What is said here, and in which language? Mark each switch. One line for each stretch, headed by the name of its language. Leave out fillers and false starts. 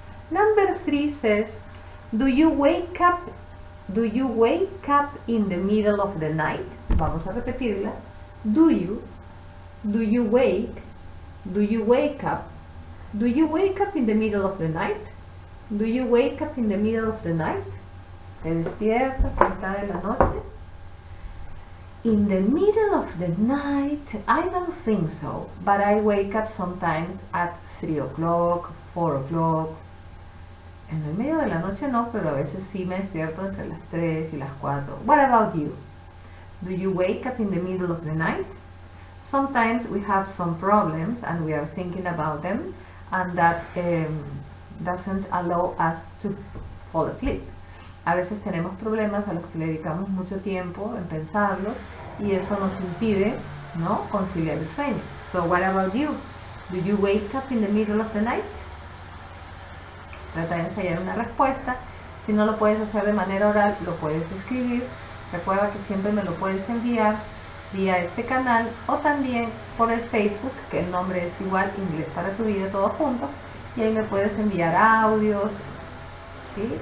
English: Number 3 says, do you wake up in the middle of the night?
Spanish: Vamos a repetirla.
English: Do you wake up in the middle of the night? Do you wake up in the middle of the night?
Spanish: ¿Te despiertas a mitad de la noche?
English: In the middle of the night, I don't think so, but I wake up sometimes at 3 o'clock, 4 o'clock.
Spanish: En el medio de la noche no, pero a veces sí me despierto entre las 3 y las 4.
English: What about you? Do you wake up in the middle of the night? Sometimes we have some problems and we are thinking about them, and that doesn't allow us to fall asleep.
Spanish: A veces tenemos problemas a los que le dedicamos mucho tiempo en pensarlos y eso nos impide, ¿no?, conciliar el sueño.
English: So what about you? Do you wake up in the middle of the night?
Spanish: Trata de ensayar una respuesta Si no lo puedes hacer de manera oral, lo puedes escribir. Recuerda que siempre me lo puedes enviar vía este canal o también por el Facebook, que el nombre es igual, Inglés para tu vida, todo junto, y ahí me puedes enviar audios, ¿sí?